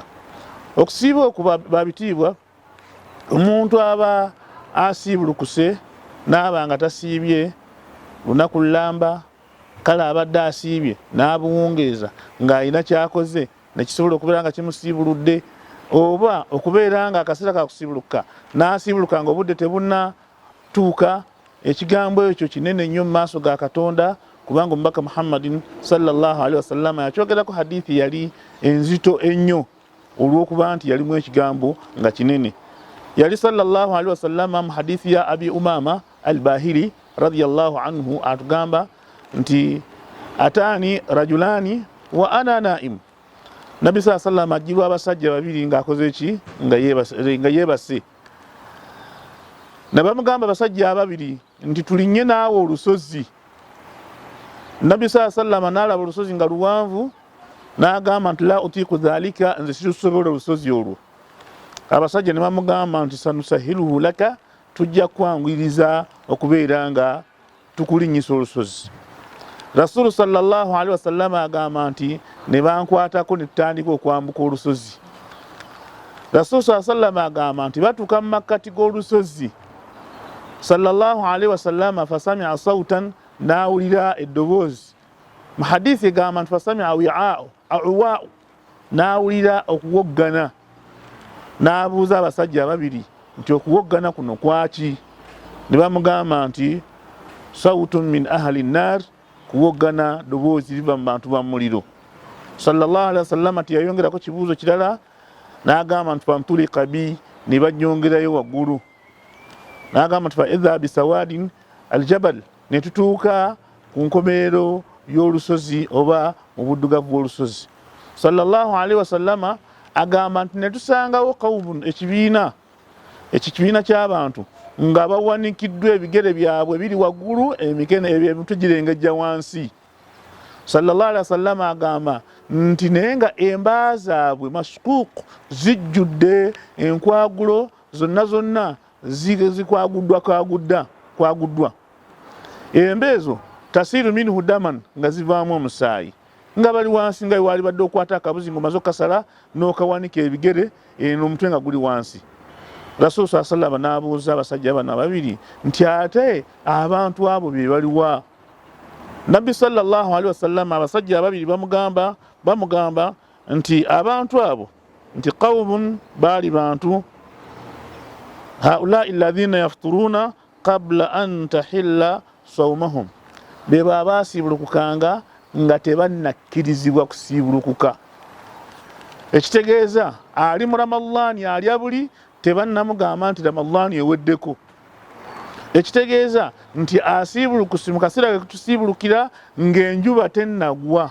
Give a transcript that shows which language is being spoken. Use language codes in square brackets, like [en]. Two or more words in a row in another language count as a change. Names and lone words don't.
[lg] Okusiiba okuba babitiibwa omuntu aba asiibulukuse n'aba nga tasiibye lunaku lulamba, kale abadde asiibye n'abuwungeeza ng'alina kyakoze nekisobola okubeera nga kimusiibuludde, oba okubeera nga akaseera kakusiibuluka n'asiibuluka nga obudde tebunnatuuka, ekigambo ekyo kinene nnyo mu maaso ga Katonda kubanga omubaka Muhammadin [ar] صلى الله عليه وسلم [lg] yakyogerako hadithi yali enzito ennyo olw'okuba nti yalimu ekigambo nga kinene. Yali [ar] صلى الله عليه وسلم [lg] mu hadithi ya Abi Umama al-Bahili [ar] رضي الله عنه [lg] atugamba nti [ar] أتاني رجلان وأنا نائم. [lg] Nabi [ar] صلى الله عليه وسلم [lg] ajirwa abasajja babiri ng'akoze eki nga yeebase. Nabamugamba abasajja ababiri nti tulinnye naawe olusozi. Nabi [ar] صلى الله عليه وسلم [lg] n'alaba olusozi nga luwanvu n'agamba nti [ar] لا أطيق ذلك, [lg] nze sirusobola olusozi olwo. Abasajja ne bamugamba nti [ar] سنسهله لك, [lg] tujja kwanguyiriza okubeera nga tukulinnyisa olusozi. Rasulu [ar] صلى الله عليه وسلم [lg] agamba nti ne bankwatako ne tutandika okwambuka olusozi. Rasulu [ar] صلى الله عليه وسلم [lg] agamba nti batuuka mu makkati g'olusozi. [ar] صلى الله عليه وسلم فسمع صوتا, [lg] n'awulira eddoboozi. Mu hadithi egamba nti [ar] فسمع عواء, [lg] n'awulira okuwoggana. N'abuuza abasajja ababiri nti okuwoggana kuno kwaki? Ne bamugamba nti [ar] صوت من أهل النار, [lg] kuwoggana ddoboozi liva mu bantu ba muliro. [ar] صلى الله عليه وسلم [lg] tiyayongerako kibuuzo kirala, n'agamba nti [ar] فانطلق بي, [lg] ne banyongerayo waggulu. N'agamba nti [ar] فإذا بسواد الجبل, [lg] ne tutuuka ku nkomerero y'olusozi oba mu buddugavu bw'olusozi. [ar] صلى الله عليه وسلم [lg] agamba nti ne tusangawo qawmun, ekibiina ky'abantu nga bawanikiddwa ebigere byabwe biri waggulu, emikono emitwe girengejja wansi. [ar] صلى الله عليه وسلم [lg] agamba nti naye nga emba zaabwe masukuuku zijjudde enkwagulo zonna zikwaguddwa. Emba ezo [ar] تسيل منه دما [lg] nga zivaamu omusaayi nga bali wansi nga wali badde okwata akabuzi ngomaze okasala n'okawanika ebigere n'omutwe nga guli wansi. Rasul [ar] صلى الله عليه وسلم [lg] n'abuuza abasajja bano ababiri nti ate abantu abo be baliwa? Nabbi [ar] صلى الله عليه وسلم [lg] abasajja ababiri bamugamba nti abantu abo nti qawmun bali bantu [ar] هؤلاء الذين يفطرون قبل أن تحل صومهم, [lg] be baba sibulukukanga nga tebannakkirizibwa kusibulukuka. Ekitegeeza ali mu Ramadhan alya buli tebannamugamba nti Ramadhan eweddeko. Ekitegeeza nti asibulukuse mu kaseera kusibulukira ng'enjuba tennagwa.